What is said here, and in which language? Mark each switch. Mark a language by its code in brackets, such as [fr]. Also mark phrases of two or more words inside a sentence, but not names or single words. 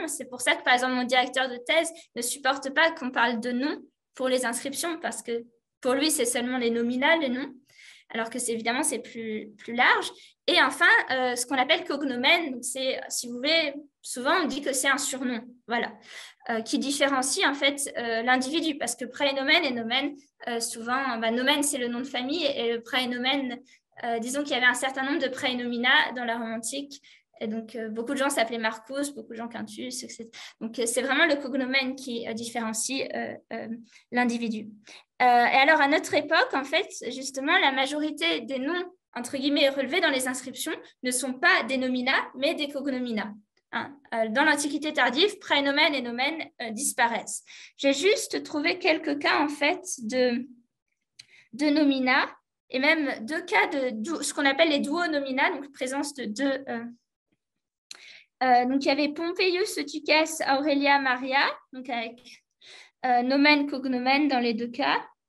[fr] C'est pour ça que, par exemple, mon directeur de thèse ne supporte pas qu'on parle de nom pour les inscriptions, parce que pour lui, c'est seulement les nomina, les noms, alors que évidemment, c'est plus large. Et enfin, ce qu'on appelle cognomen, c'est, si vous voulez, souvent on dit que c'est un surnom, voilà, qui différencie en fait l'individu, parce que prénomen et nomen, souvent, nomen c'est le nom de famille, et le prénomen, disons qu'il y avait un certain nombre de prénomina dans la Rome antique, et donc beaucoup de gens s'appelaient Marcus, beaucoup de gens Quintus, etc. Donc c'est vraiment le cognomen qui différencie l'individu. Et alors à notre époque, en fait, justement, la majorité des noms entre guillemets relevés dans les inscriptions ne sont pas des nomina, mais des cognomina. Dans l'Antiquité tardive, prénomen et nomen disparaissent. J'ai juste trouvé quelques cas en fait de nomina et même 2 cas de ce qu'on appelle les duonomina, donc présence de 2. Donc il y avait Pompeius Eutyches Aurelia Maria, donc avec [la] nomen cognomen [fr] dans les 2 cas.